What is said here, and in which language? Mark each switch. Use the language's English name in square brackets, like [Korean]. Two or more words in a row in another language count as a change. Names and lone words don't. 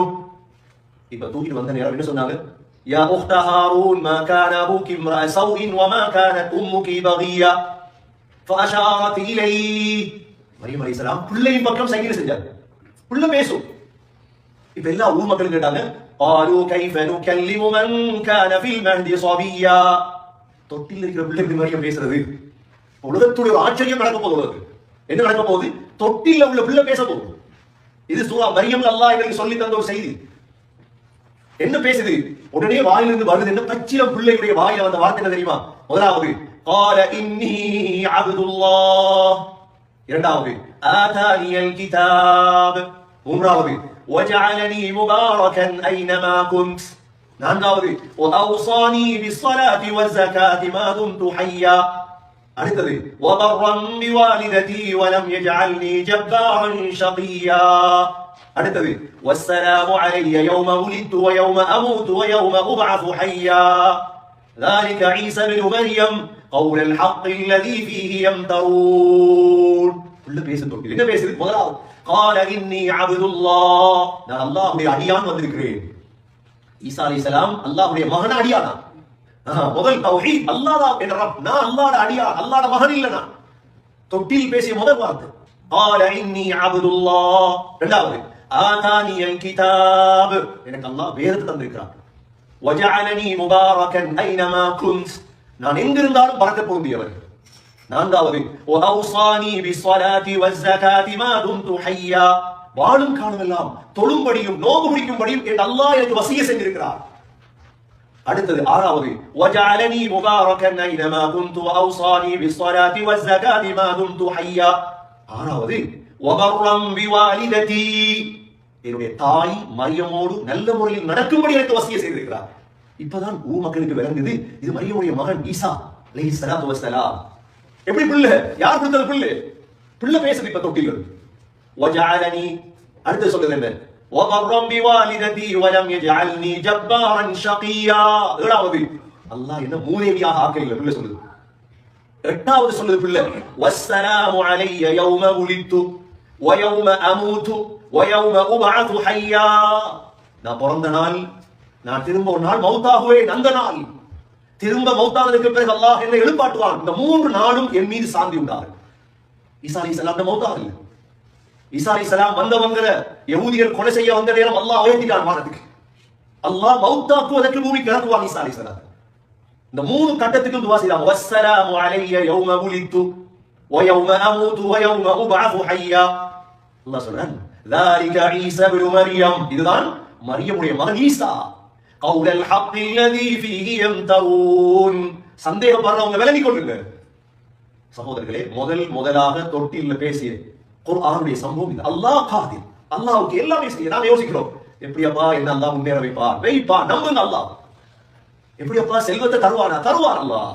[Tamil] இப்ப தூக்கிட்டு வந்த நேரம் என்ன சொன்னாங்க? [Arabic] يا أخت هارون ما كان أبوك امرأ سوء وما كانت أمك بغيا. فأشارت إليه. [Tamil] மரியம் அலைஹிஸ்ஸலாம் பிள்ளையின் பக்கம் சைகை செஞ்சாங்க. பிள்ளை பேசும். இப்ப எல்லா ஊர் மக்களும் கேட்டாங்க, [Arabic] قالوا كيف نكلم من كان في المهد صبيا. [Tamil] தொட்டில் இருக்கிற பிள்ளை எப்படி மரியம் பேசுறது? உலகத்துடைய ஒரு ஆச்சரியம் நடக்க போகுது. என்ன நடக்க போகுது? தொட்டில உள்ள பிள்ளை பேச போகுது. இது சூரா மரியம் அல்லாஹ் எங்களுக்கு சொல்லி தந்த ஒரு செய்தி. என்ன பேசுது? உடனே வாயிலிருந்து வருது. என்ன பச்சிலம் பிள்ளையுடைய வாயில வந்த வார்த்தை என்ன தெரியுமா? [Arabic] முதலாவது قال إني عبد الله. இரண்டாவது آتاني الكتاب. மூன்றாவது وجعلني مباركا أينما كنت. நான்காவது وأوصاني بالصلاة والزكاة ما دمت حيا. அடுத்தது وبرا بوالدتي ولم يجعلني جبارا شقيا. அடுத்தது والسلام علي يوم ولدت ويوم أموت ويوم أبعث حيا. ذلك عيسى بن مريم قول الحق الذي فيه يمترون. [Tamil] உள்ள பேசுது. என்ன பேசுது? முதலாவது [Arabic] قال إني عبد الله. [Tamil] நான் அல்லாஹ்வுடைய அடியான் வந்திருக்கிறேன். ஈசா அலைஹிஸ்ஸலாம் அல்லாஹ்வுடைய மகன் அடியானா? முதல் தௌஹீத், அல்லாஹ் தான் என்ற ரப். நான் அல்லாஹ்வுடைய அடியான், அல்லாஹ்வுடைய மகன் இல்ல. நான் தொட்டில் பேசிய முதல் வார்த்தை [Arabic] قال إني عبد الله. இரண்டாவது آتاني الكتاب. [Tamil] எனக்கு அல்லாஹ் வேதத்தை தந்திருக்கிறான். [Arabic] وجعلني مباركا أينما كنت. [Tamil] நான் எங்கிருந்தாலும் பரக்கத் பொருந்தியவர். [Arabic] நான்காவது وأوصاني بالصلاة والزكاة ما دمت حيا. [Tamil] வாழும் காலமெல்லாம் தொழும்படியும் நோன்பு பிடிக்கும்படியும் என் அல்லாஹ் எனக்கு வசிய செஞ்சிருக்கிறார். அடுத்தது ஆறாவது [Arabic] وجعلني مباركا أينما كنت وأوصاني بالصلاة والزكاة ما دمت حيا. [Tamil] ஆறாவது [Arabic] وبرا بوالدتي, [Tamil] என்னுடைய தாய் மரியமோடு நல்ல முறையில் நடக்கும்படி எனக்கு வசிய செய்திருக்கிறார். இப்பதான் ஊர் மக்களுக்கு விளங்குது இது மரியமுடைய மகன் ஈசா [Arabic] عليه الصلاة والسلام. [Tamil] எப்படி பிள்ளை? யார் கொடுத்தது பிள்ளை? பிள்ளை பேசுது இப்ப தொட்டில். வஜஅலனி அடுத்து சொல்றது என்ன? [Arabic] وَبَرًّا بِوَالِدَتِي وَلَمْ يَجْعَلْنِي جَبَّارًا شَقِيًّا. [Tamil] ஏழாவது அல்லாஹ் என்ன மூதேவியாக ஆக்கல பிள்ளை சொல்லுது. எட்டாவது சொல்லுது பிள்ளை [Arabic] وَالسَّلَامُ عَلَيَّ يَوْمَ وُلِدتُّ وَيَوْمَ أَمُوتُ وَيَوْمَ أُبْعَثُ حَيًّا. [Tamil] நான் பிறந்த நாள், நான் திரும்ப ஒரு நாள் மௌத்தாகுவேன், அந்த நாள் திரும்ப மௌத்தானதுக்கு பிறகு அல்லாஹ் என்னை எழுப்பாட்டுவான். இந்த மூன்று நாளும் என் மீது சாந்தி உண்டாரு. ஈசா அலைஹிஸ்ஸலாம் மௌத்தாக இல்லை. ஈசா அலைஹிஸ்ஸலாம் வந்தவங்க யஹூதிகள் கொலை செய்ய வந்த நேரம் அல்லாஹ் உயர்த்திட்டான் வானத்துக்கு. அல்லாஹ் மௌத்தாக்குவதற்கு பூமிக்கு இறக்குவான் ஈசா அலைஹிஸ்ஸலாம். இந்த மூணு கட்டத்துக்கும் துஆ செய்றாங்க. [Arabic] والسلام علي يوم ولدت و يوم أموت و يوم أبعث حيا. [Tamil] அல்லாஹ் சொல்றான் [Arabic] ذلك عيسى ابن مريم, [Tamil] இதுதான் மரியமுடைய மகன் ஈசா. [Arabic] قول الحق الذي فيه يمترون. [Tamil] சந்தேகப்படுறவங்க விலகிக் கொள்ளுங்க. சகோதரர்களே, முதலாக தொட்டில்ல பேசிய குர்ஆனுடைய சம்பவம் இது. அல்லாஹ் காதிர், அல்லாஹ்வுக்கு எல்லாமே செய்ய. நாம யோசிக்கிறோம் எப்படியப்பா என்ன அல்லாஹ் முன்னேற வைப்பா, நம்புங்க அல்லாஹ். எப்படியப்பா செல்வத்தை தருவார் அல்லாஹ்.